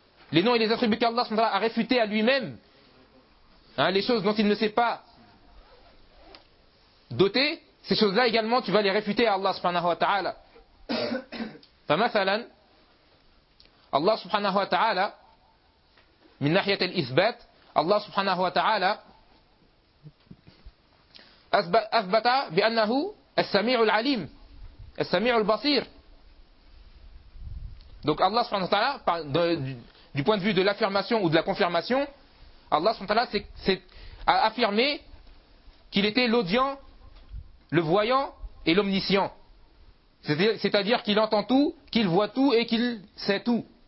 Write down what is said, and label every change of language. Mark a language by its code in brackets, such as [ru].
[fr] Les noms et les attributs qu'Allah subhanahu wa ta'ala a réfutés à lui-même, hein, les choses dont il ne s'est pas doté, ces choses-là également, tu vas les réfuter à Allah subhanahu wa ta'ala. [ar] فمثلاً الله سبحانه وتعالى من ناحية الإثبات الله سبحانه وتعالى أثبت بأنه السميع العليم السميع البصير. [fr] Donc Allah سبحانه وتعالى du point de vue de l'affirmation ou de la confirmation, Allah سبحانه وتعالى s'est affirmé qu'il était l'audient, le voyant et l'omniscient. C'est-à-dire qu'il entend tout, qu'il voit tout et qu'il sait tout.